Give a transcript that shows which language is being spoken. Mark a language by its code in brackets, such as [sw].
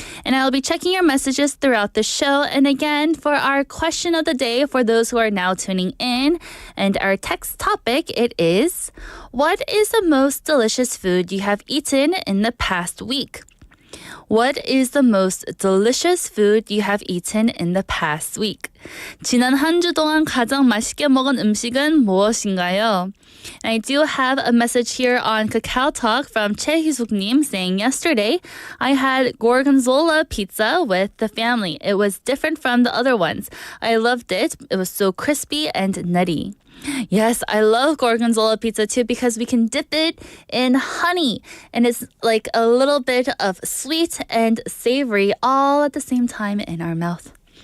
[en] And I'll be checking your messages throughout the show. And again, for our question of the day, for those who are now tuning in, and our text topic, it is, what is the most delicious food you have eaten in the past week? What is the most delicious food you have eaten in the past week? [ko] 지난 한 주 동안 가장 맛있게 먹은 음식은 무엇인가요? [en] And I do have a message here on Kakao Talk from 최희숙님 saying, yesterday I had gorgonzola pizza with the family. It was different from the other ones. I loved it. It was so crispy and nutty. Yes, I love gorgonzola pizza too because we can dip it in honey and it's like a little bit of sweet and savory all at the same time in our mouth.